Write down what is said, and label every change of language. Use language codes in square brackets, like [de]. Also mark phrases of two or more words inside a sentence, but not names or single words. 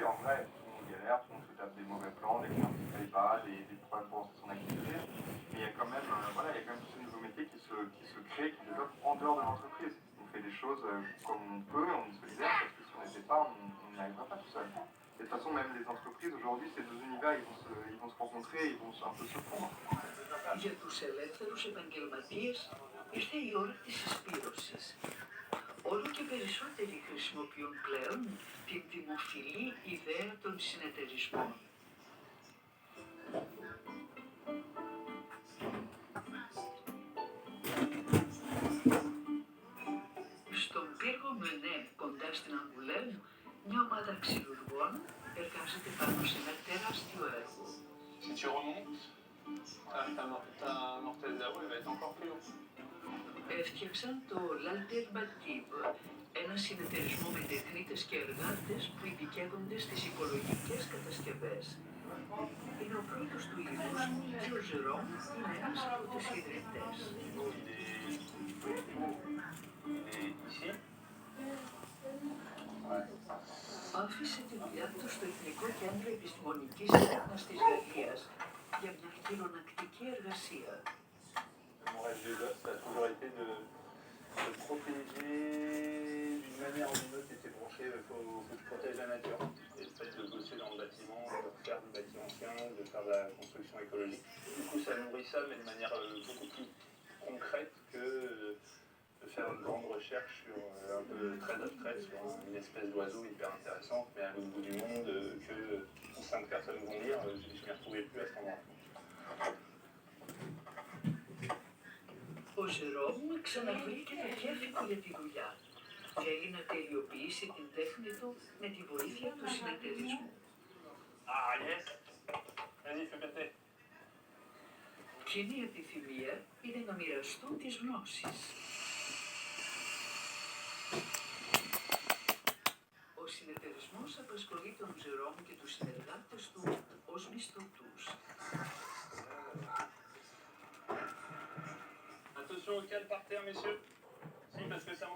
[fr] En vrai, tout le monde galère, tout le monde se tape des mauvais plans, des clients qui ne payent pas, des problèmes pour lancer son activité. Mais il y a quand même, voilà, il y a quand même tous ces nouveaux métiers qui se créent, qui se développent en dehors de l'entreprise. On fait des choses comme on peut, on est solidaire, parce que si on n'était pas, on n'y arriverait pas tout seul. Et de toute façon, même les entreprises, aujourd'hui, ces deux univers, ils vont se rencontrer, ils vont un peu se fondre. [el] Για τους ελεύθερους επαγγελματίες ήρθε η ώρα της συσπήρωσης. Όλο και περισσότεροι χρησιμοποιούν πλέον την δημοφιλή ιδέα των συνεταιρισμών. Στον πύργο Μενέ, κοντά στην Αγκουλέμ, μια ομάδα ξυλουργών εργάζεται πάνω σε ένα τεράστιο έργο. [fr] Si tu remontes, ta mortaise là-haut, elle va être encore plus haut. [el] Έφτιαξαν το L'Alternative, ένα συνεταιρισμό με τεχνίτες και εργάτες που ειδικεύονται στις οικολογικές κατασκευές. Είναι ο πρώτος του είδους και ο Ζερόμ είναι ένας από τους ιδρυτές. Άφησε τη δουλειά του στο Εθνικό Κέντρο Επιστημονικής Έρευνας της Γαλλίας για μια χειρονακτική εργασία. [fr] Mon rêve de gosse, ça a toujours été de protéger d'une manière ou d'une autre, et c'est branché, il faut que je protège la nature. Et le fait de bosser dans le bâtiment, de faire du bâti ancien, de faire de la construction écologique. Du coup, ça nourrit ça, mais de manière beaucoup plus concrète que de faire une grande recherche sur un peu très abstrait sur une espèce d'oiseau hyper intéressante, mais à l'autre bout du monde, que 5 personnes vont lire, je ne m'y retrouvais plus à cet endroit. [el] Ο Ζερόμ ξαναβρήκε το κέφι του για τη δουλειά. Θέλει να τελειοποιήσει την τέχνη του με τη βοήθεια του συνεταιρισμού. [fr] Ah yes! Vas-y, fais péter! [el] Κοινή επιθυμία είναι να μοιραστούν τις γνώσεις. Ο συνεταιρισμός απασχολεί τον Ζερόμ και τους συνεργάτες του ως μισθωτούς. [fr] Attention au calme par terre, messieurs. Si, parce que ça monte.